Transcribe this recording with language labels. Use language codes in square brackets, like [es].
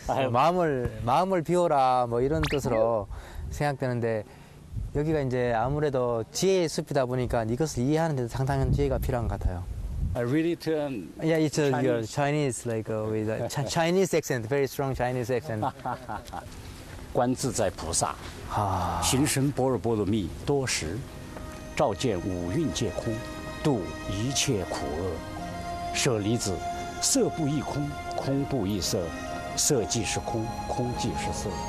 [ko] 마음을 비워라 뭐 이런 뜻으로 생각되는데 여기가 이제 아무래도 지혜의 숲이다 보니까 이것을 이해하는 데도 상당한 지혜가 필요한 것 같아요. [en] I really turn. Yeah, it's your Chinese. Chinese, like with a Chinese accent, very strong Chinese accent. [zh] 观自在菩萨，行深般若波罗蜜多时，照见五蕴皆空，度一切苦厄。舍利子，色不异空，空不异色，色即是空，空即是色。